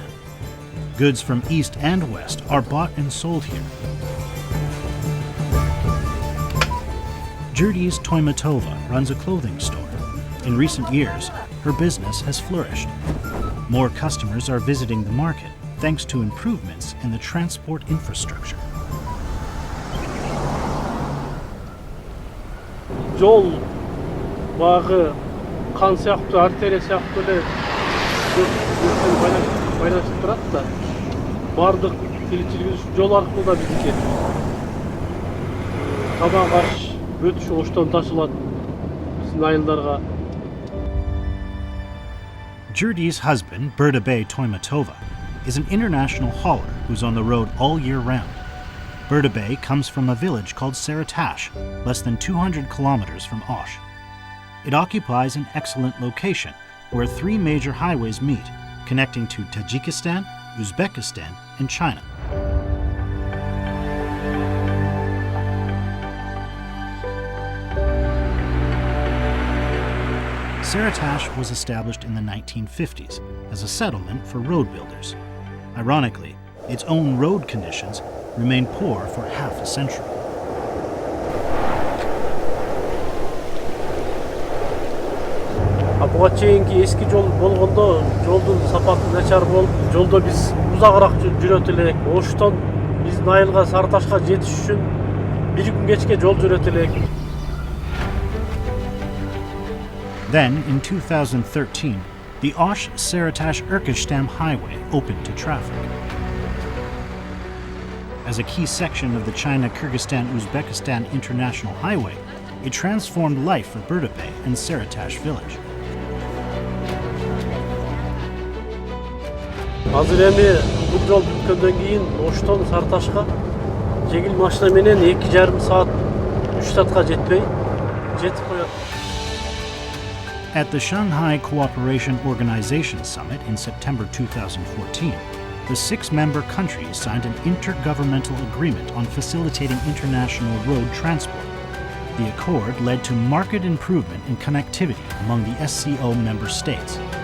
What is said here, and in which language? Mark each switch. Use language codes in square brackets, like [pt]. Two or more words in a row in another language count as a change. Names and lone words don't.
[en] Goods from east and west are bought and sold here. Jurdis Toimatova runs a clothing store. In recent years, her business has flourished. More customers are visiting the market thanks to improvements in the transport infrastructure. [ky] Жол бағы қан сияқты, артерия сияқты эле байланышып турат да. Бардык тиричилигибиз жол аркылуу да биздики. Табан каш өтүш оштон ташылат биздин айылдарга. [en] Jurdi's husband, Berdabey Toimatova, is an international hauler who's on the road all year round. Berdabey comes from a village called Saratash, less than 200 kilometers from Osh. It occupies an excellent location where three major highways meet, connecting to Tajikistan, Uzbekistan, and China. Saratash was established in the 1950s as a settlement for road builders. Ironically, its own road conditions remained poor for half a century. [ky] Буга чейинки эски жол болгондо жолдун сапаты начар болуп, жолдо биз узагыраак жүрөт элек. Оштон биздин айылга Сарыташка жетиш үчүн бир күн кечке жол жүрөт элек. [en] Then, in 2013, the Osh-Saratash-Urkishtam highway opened to traffic. As a key section of the China-Kyrgyzstan-Uzbekistan International Highway, it transformed life for Berdabey and Saratash village. [ky] Азыр эми бул жол бүткөндөн кийин Оштон Сарыташка жеңил машина менен 2,5 саат 3 саатка жетпей жетип коет. [en] At the Shanghai Cooperation Organization summit in September 2014, the 6 member countries signed an intergovernmental agreement on facilitating international road transport. The accord led to marked improvement in connectivity among the SCO member states.